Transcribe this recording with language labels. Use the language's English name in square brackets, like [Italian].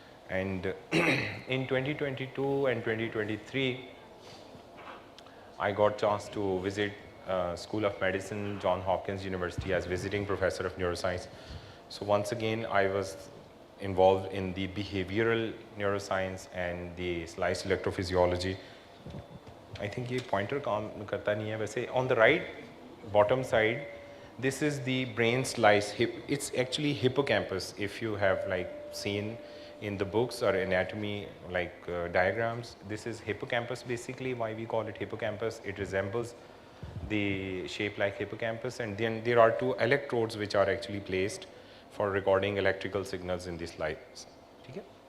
[English] And in 2022 and 2023, I got chance to visit School of Medicine, Johns Hopkins University as visiting professor of neuroscience. So once again, I was involved in the behavioral neuroscience and the sliced electrophysiology. I think [Hindi] ये pointer काम करता नहीं है वैसे. [English] On the right bottom side, this is the brain slice. It's actually hippocampus. If you have like seen in the books or anatomy like diagrams, this is hippocampus basically. Why we call it hippocampus? It resembles the shape like hippocampus, and then there are two electrodes which are actually placed for recording electrical signals in these slides. Okay?